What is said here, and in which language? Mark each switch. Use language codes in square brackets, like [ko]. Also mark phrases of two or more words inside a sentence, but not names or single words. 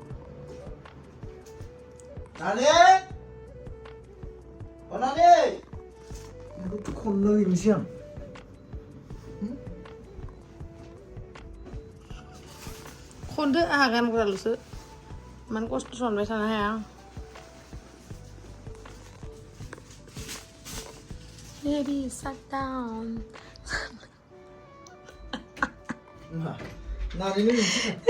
[brx] नानि अ नानि खननो हैनोसै आं खनदो आंहा गानग्राल'सो इमान खस्थ' खालामबाय थानो हाया आं [en] Baby, sit down. [brx] नानिनो हैनोसै